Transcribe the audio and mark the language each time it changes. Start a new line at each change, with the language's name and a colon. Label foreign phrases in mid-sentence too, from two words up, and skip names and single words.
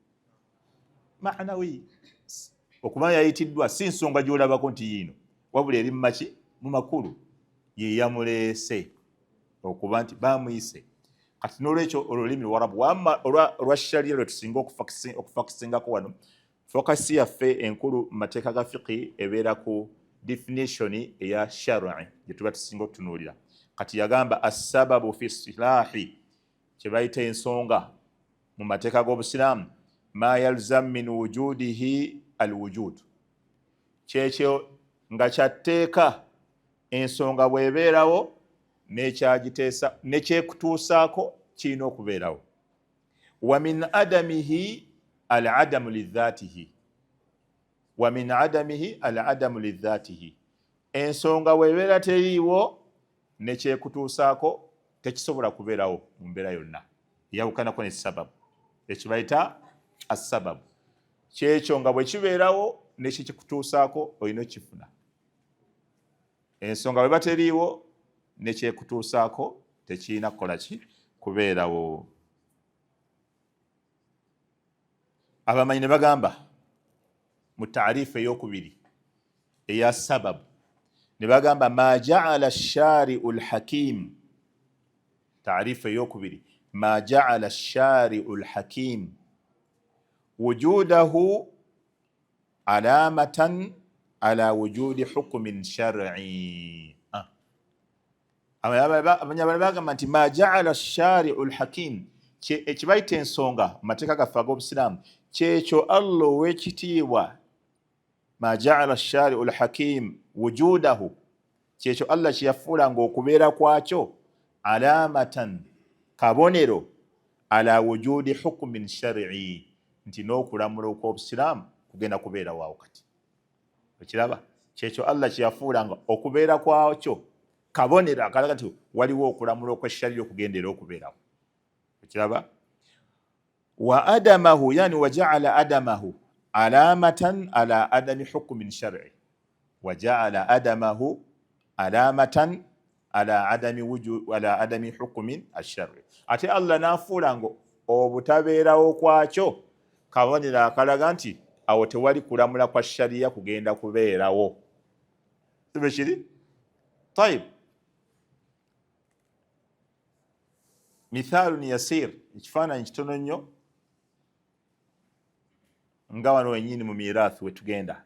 Ganda: Okuba yayitiddwa si nsonga gy'olabako nti yiino, wabula eri maki mu makulu ye yamuleese okuba nti bamuyise. Kati n'olwekyo olulimi Luwarabu wamma olwa sharia lwe tusinga okufakisingako wano, fokasi yaffe enkulu mu mateeka ga fiqhi ebeera ku definition eya shar'i gye tuba tusinga okutunuulira. Kati yagamba
Arabic: السبب في الاصطلاح,
Ganda: kye bayita ensonga mu mateeka g'obusiraamu,
Arabic: ما يلزم من وجوده الوجود,
Ganda: kyekyo nga kyatteeka ensonga bw'ebeerawo n'ekyagiteesa nekyekutuusaako kirina okubeerawo.
Arabic: ومن عدمه العدم لذاته، ومن عدمه العدم لذاته,
Ganda: ensonga bw'ebeera teriiwo nekyekutuusaako tekisobola kubeerawo mu mbeera yonna, yawukanako ne sababu. Ekyo bayita as-sababu, kyekyo nga bwe kibeerawo nekyekikutuusaako olina okifuna. Ensonga bwe bateriiwo nekyekutuusaako tekirina kukola ki kubeerawo. Abamanyi ne bagamba mu taarifu ey'okubiri eya sababu, ne bagamba
Arabic: ما جعل الشارع الحكيم,
Ganda: taarifu ey'okubiri,
Arabic: ما جعل الشارع الحكيم وجوده علامة على وجود حكم شرعي.
Ganda: Abanyabala bagamba nti
Arabic: ما جعل الشارع الحكيم,
Ganda: ekibayita ensonga mu mateeka gaffe ag'obusiraamu, kyekyo Allah ow'ekitiibwa,
Arabic: ما جعل الشارع الحكيم وجوده,
Ganda: kyekyo Allah kyeyafuulanga okubeera kwakyo, alamatan, kabonero,
Arabic: على وجود حكم شرعي,
Ganda: nti n'okulamula okw'obusiraamu kugenda kubeera waawo. Kati okiraba, kyekyo Allah kyeyafuulanga okubeera kwakyo kabonero akalaga nti waliwo okulamula okw'eshariya okugendera okubeerawo.
Arabic: Okiraba, وعدمه، يعني وجعل عدمه علامة على عدم حكم شرعي، وجعل عدمه علامة على عدم الحكم الشرعي.
Ganda: Ate Allah n'afuulanga obutabeerawo kwakyo kabonero akalaga nti awo tewali kulamula kwa shariya kugenda kubeerawo. Sibe kiri?
Arabic: طيب، مثال يسير,
Ganda: ekifaananyi kitono nnyo nga wano wennyini mu miraathi we tugenda.